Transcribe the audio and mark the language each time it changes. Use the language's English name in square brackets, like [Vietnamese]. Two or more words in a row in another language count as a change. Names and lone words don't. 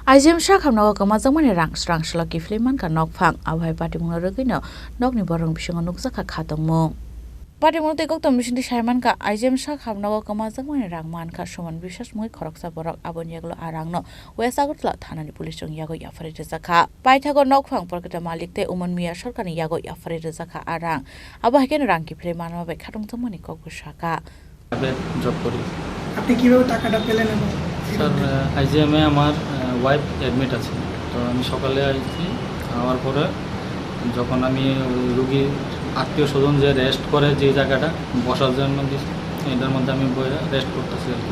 [Kok Borok] आइजेम शाखामनाव गमाजों माने रां सलकी फिल्मान का नक फां आबहाय पाटिमुंग रगैनो नकनि बरं बिसंग नुकजाखा खादोंमों पाटिमुंग तेगक तमनिसिन सायमान का आइजेम शाखामनाव गमाजों माने रां मानखा समान बिसास मुइ खरकसा बरक आबन यागलो आरांनो वेस्ट आगरतला थानानि पुलिस जों यागो याफारि रजाखा पाइथागो नक फां परकटा मालिक ते उमन मिया सरकारनि यागो याफारि रजाखा आरां आबहायकेन रांकि फिल्मान माबे खादोंजों माने कगुसाका [Bangla] জব করি। আপনি কিভাবে টাকাটা পেলেন? স্যার আইজিএমে আমার ওয়াইফ অ্যাডমিট আছে, তো আমি সকালে আসছি। আমার পরে যখন আমি রুগীর আত্মীয় স্বজন যে রেস্ট করে যে জায়গাটা বসার জন্য দিচ্ছি, এটার মধ্যে আমি রেস্ট করতেছি আর কি।